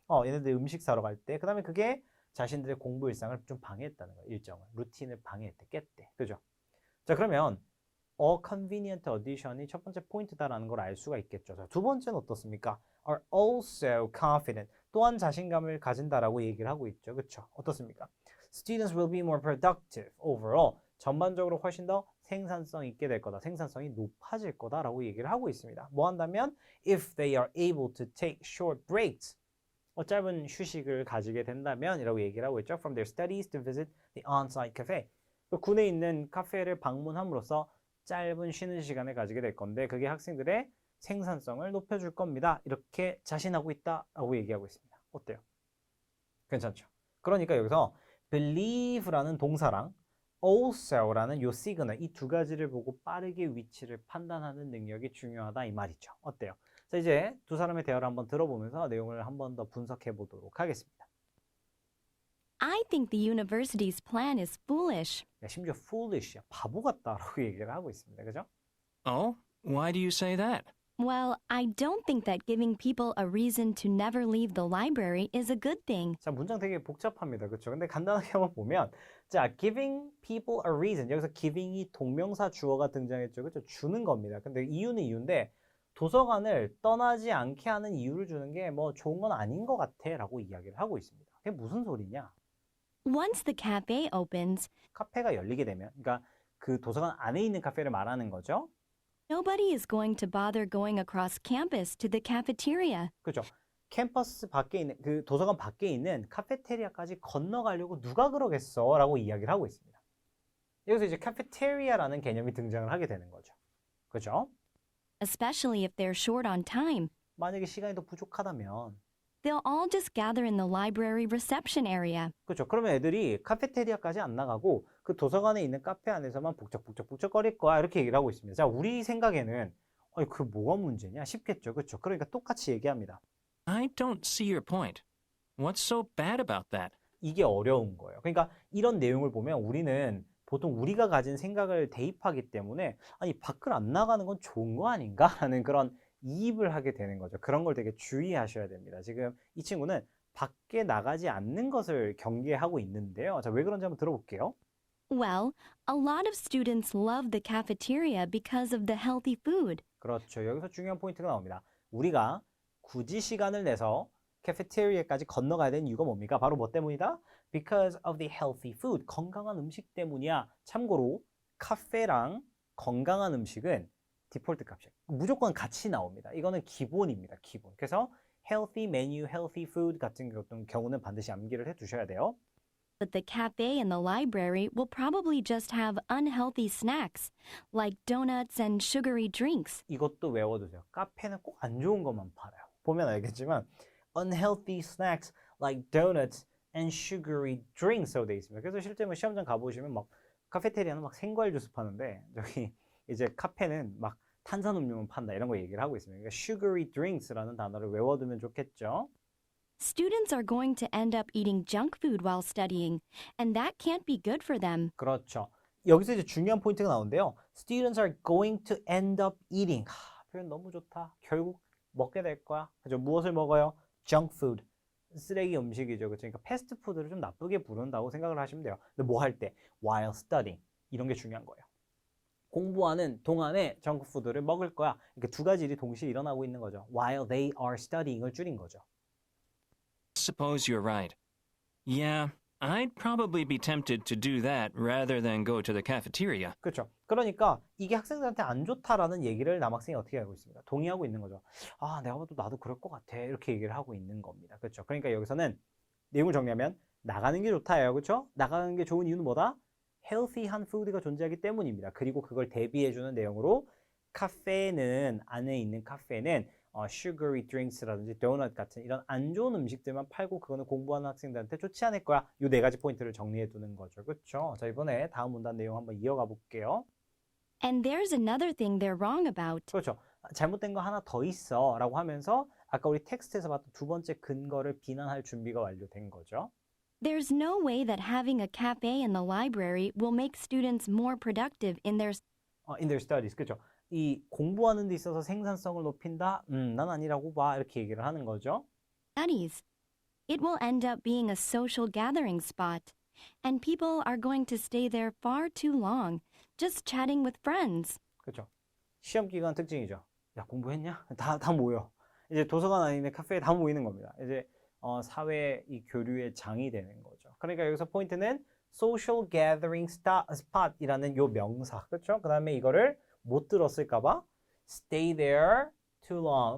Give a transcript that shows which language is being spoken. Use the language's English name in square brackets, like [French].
[Korean] 얘네들이 음식 사러 갈 때. 그 다음에 그게 자신들의 공부 일상을 좀 방해했다는 거예요. 일정을. 루틴을 방해했대, 깼대. 그죠? 자, 그러면 [English] a convenient addition [Korean] 이 첫 번째 포인트다라는 걸 알 수가 있겠죠. 자, 두 번째는 어떻습니까? [English] are also confident. [Korean] 또한 자신감을 가진다라고 얘기를 하고 있죠. 그렇죠? 어떻습니까? [English] Students will be more productive overall. [Korean] 전반적으로 훨씬 더 생산성 있게 될 거다. 생산성이 높아질 거다라고 얘기를 하고 있습니다. 뭐 한다면 [English] if they are able to take short breaks. [Korean] 짧은 휴식을 가지게 된다면 이라고 얘기를 하고 있죠. [English] From their studies to visit the on-site cafe. [Korean] 군에 있는 카페를 방문함으로써 짧은 쉬는 시간을 가지게 될 건데 그게 학생들의 생산성을 높여줄 겁니다. 이렇게 자신하고 있다라고 얘기하고 있습니다. 어때요? 괜찮죠? 그러니까 여기서 believe라는 동사랑 also라는 요 시그널 이 두 가지를 보고 빠르게 위치를 판단하는 능력이 중요하다 이 말이죠. 어때요? 자, 이제 두 사람의 대화를 한번 들어보면서 내용을 한번 더 분석해 보도록 하겠습니다. [English] I think the university's plan is foolish. [Korean] 야, 심지어 foolish야, 바보 같다라고 얘기를 하고 있습니다. 그죠? [English] Oh, why do you say that? Well, I don't think that giving people a reason to never leave the library is a good thing. [Korean] 자, 문장 되게 복잡합니다. 그렇죠? 근데 간단하게 한번 보면 자, [English] giving people a reason. [Korean] 여기서 giving이 동명사 주어가 등장했죠. 그렇죠? 주는 겁니다. 근데 이유는 이유인데 도서관을 떠나지 않게 하는 이유를 주는 게 뭐 좋은 건 아닌 것 같아라고 이야기를 하고 있습니다. 그게 무슨 소리냐? [English] Once the cafe opens, [Korean] 카페가 열리게 되면 그러니까 그 도서관 안에 있는 카페를 말하는 거죠. [English] nobody is going to bother going across campus to the cafeteria. [Korean] 그렇죠. 캠퍼스 밖에 있는 그 도서관 밖에 있는 카페테리아까지 건너가려고 누가 그러겠어? 라고 이야기를 하고 있습니다. 여기서 이제 카페테리아라는 개념이 등장을 하게 되는 거죠. 그렇죠? [English] Especially if they're short on time. [Korean] 만약에 시간이 더 부족하다면 [English] They'll all just gather in the library reception area. [Korean] 그렇죠. 그러면 애들이 카페테리아까지 안 나가고 그 도서관에 있는 카페 안에서만 북적북적북적거릴 거야. 이렇게 얘기를 하고 있습니다. 자, 우리 생각에는 그 뭐가 문제냐 싶겠죠. 그렇죠. 그러니까 똑같이 얘기합니다. [English] I don't see your point. What's so bad about that? [Korean] 이게 어려운 거예요. 그러니까 이런 내용을 보면 우리는 보통 우리가 가진 생각을 대입하기 때문에 아니 밖을 안 나가는 건 좋은 거 아닌가? 하는 그런 이입을 하게 되는 거죠. 그런 걸 되게 주의하셔야 됩니다. 지금 이 친구는 밖에 나가지 않는 것을 경계하고 있는데요. 자, 왜 그런지 한번 들어볼게요. [English] Well, a lot of students love the cafeteria because of the healthy food. [Korean] 그렇죠. 여기서 중요한 포인트가 나옵니다. 우리가 굳이 시간을 내서 카페테리아까지 건너가야 되는 이유가 뭡니까? 바로 뭐 때문이다? [English] Because of the healthy food. [Korean] 건강한 음식 때문이야. 참고로 카페랑 건강한 음식은 디폴트 값이에요. 무조건 같이 나옵니다. 이거는 기본입니다. 기본. 그래서 [English] healthy menu, healthy food [Korean] 같은 경우는 반드시 암기를 해두셔야 돼요. [English] But the cafe and the library will probably just have unhealthy snacks, like donuts and sugary drinks. [Korean] 이것도 외워두세요. 카페는 꼭 안 좋은 것만 팔아요. 보면 알겠지만 [English] unhealthy snacks like donuts and sugary drinks [Korean] 라고 되어 있습니다. 그래서 실제 뭐 시험장 가보시면 막 카페테리아는 막 생과일 주스 파는데 저기 이제 카페는 막 탄산음료만 판다 이런 거 얘기를 하고 있습니다. 그러니까 sugary drinks라는 단어를 외워두면 좋겠죠. [English] Students are going to end up eating junk food while studying, and that can't be good for them. [Korean] 그렇죠. 여기서 이제 중요한 포인트가 나오는데요. [English] Students are going to end up eating. [Korean] 표현 너무 좋다. 결국 먹게 될 거야. 그죠? 무엇을 먹어요? junk food. 쓰레기 음식이죠. 그렇죠? 그러니까 패스트푸드를 좀 나쁘게 부른다고 생각을 하시면 돼요. 근데 뭐 할 때? [English] while studying. [Korean] 이런 게 중요한 거예요. 공부하는 동안에 정크푸드를 먹을 거야. 이렇게 두 가지 일이 동시에 일어나고 있는 거죠. [English] while they are studying [Korean] 을 줄인 거죠. [English] Suppose you're right. Yeah, I'd probably be tempted to do that rather than go to the cafeteria. [Korean] 그렇죠. 그러니까 이게 학생들한테 안 좋다라는 얘기를 남학생이 어떻게 하고 있습니다. 동의하고 있는 거죠. 내가 봐도 나도 그럴 것 같아. 이렇게 얘기를 하고 있는 겁니다. 그렇죠. 그러니까 여기서는 내용을 정리하면 나가는 게 좋다예요. 그렇죠? 나가는 게 좋은 이유는 뭐다? 헬시한 푸드가 존재하기 때문입니다. 그리고 그걸 대비해주는 내용으로 카페는 안에 있는 카페는 sugary drinks라든지 도넛 같은 이런 안 좋은 음식들만 팔고 그거는 공부하는 학생들한테 좋지 않을 거야. 이 네 가지 포인트를 정리해 두는 거죠. 그렇죠? 자, 이번에 다음 문단 내용 한번 이어가 볼게요. [English] And there's another thing they're wrong about. [Korean] 그렇죠. 잘못된 거 하나 더 있어 라고 하면서 아까 우리 텍스트에서 봤던 두 번째 근거를 비난할 준비가 완료된 거죠. [English] There's no way that having a cafe in the library will make students more productive in their studies. [Korean] 그렇죠. 이 공부하는 데 있어서 생산성을 높인다? 난 아니라고 봐. 이렇게 얘기를 하는 거죠. [English] studies. It will end up being a social gathering spot, and people are going to stay there far too long, just chatting with friends. [Korean] 그렇죠. 시험 기간 특징이죠. 야, 공부했냐? 다 모여. 이제 도서관 아니면 카페에 다 모이는 겁니다. 이제 사회 이 교류의 장이 되는 거죠. 그러니까 여기서 포인트는 [English] social gathering spot [Korean] 이라는 요 명사. 그렇죠? 그다음에 이거를 못 들었을까봐 [English] stay there too long.